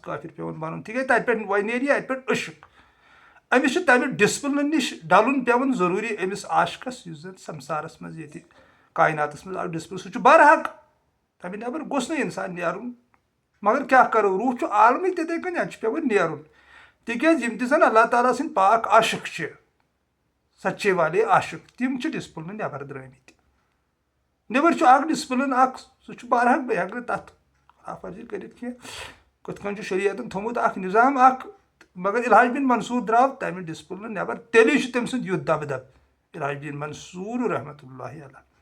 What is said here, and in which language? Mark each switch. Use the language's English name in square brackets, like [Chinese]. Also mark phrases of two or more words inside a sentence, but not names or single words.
[Kashmiri] کٲفر پیٚوان بنُن تِکیٛازِ تتہِ پٮ۪ٹھ وۄنۍ نیرِ یہِ اتہِ پٮ۪ٹھ عشق أمِس چھُ تمہِ ڈسپلن نِش ڈلُن پیٚوان ضروٗری أمِس عاشقس یُس زن سمسارس منٛز ییٚتہِ کایناتس منٛز اکھ ڈسپلن سُہ چھُ برحق تمہِ نٮ۪بر گوٚژھ نہٕ انسان نیرُن مگر کیٛاہ کرو روح چھُ عالمٕے تِتھے کٔنۍ اتہِ چھُ پیٚوان نیرُن تِکیٛازِ یِم تہِ زن اللہ تعالیٰ سٕنٛدۍ پاک عاشق چھِ [Urdu] سچے والے [Kashmiri] عاشق تِم چھِ ڈسپلنہٕ نٮ۪بر درٛٲمٕتۍ نیٚبر چھُ اکھ ڈسپلن اکھ سُہ چھُ برحق بہٕ ہٮ۪کہٕ نہٕ تتھ خلاف ورزی کٔرِتھ کینٛہہ کِتھ کٔنۍ چھُ شریعتن تھوٚمُت اکھ نظام اکھ مگر الحاج بن منصوٗر درٛاو تمہِ ڈسپلنہٕ نٮ۪بر تیٚلی چھُ تٔمۍ سُنٛد یُتھ دبدب الحاج بن منصوٗر رحمتہ اللہ علیہ